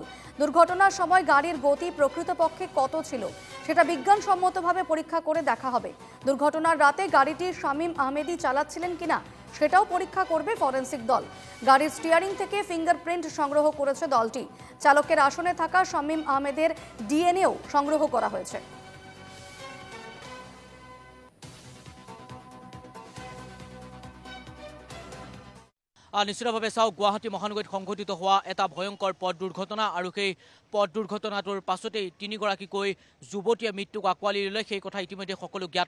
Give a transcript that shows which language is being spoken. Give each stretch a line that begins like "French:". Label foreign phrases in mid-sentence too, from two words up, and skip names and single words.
Bangla: দুর্ঘটনার সময় গাড়ির গতি প্রকৃতপক্ষে কত ছিল সেটা বিজ্ঞানসম্মতভাবে পরীক্ষা করে দেখা হবে। দুর্ঘটনার রাতে গাড়িটি শামীম আহমেদি চালাচ্ছিলেন কিনা সেটাও পরীক্ষা করবে ফরেনসিক দল। গাড়ির স্টিয়ারিং থেকে ফিঙ্গারপ্রিন্ট সংগ্রহ করেছে দলটি। চালকের আসনে থাকা শামীম আহমেদের ডিএনএও সংগ্রহ করা হয়েছে।
Assamese: নিশ্চিতভাৱে চাওক, গুৱাহাটী মহানগৰীত সংঘটিত হোৱা এটা ভয়ংকৰ পথ দুৰ্ঘটনা আৰু সেই পথ দুৰ্ঘটনাটোৰ পাছতেই তিনিগৰাকীকৈ যুৱতীয়ে মৃত্যুক আঁকোৱালি ল'লে সেই কথা ইতিমধ্যে সকলো জ্ঞাত।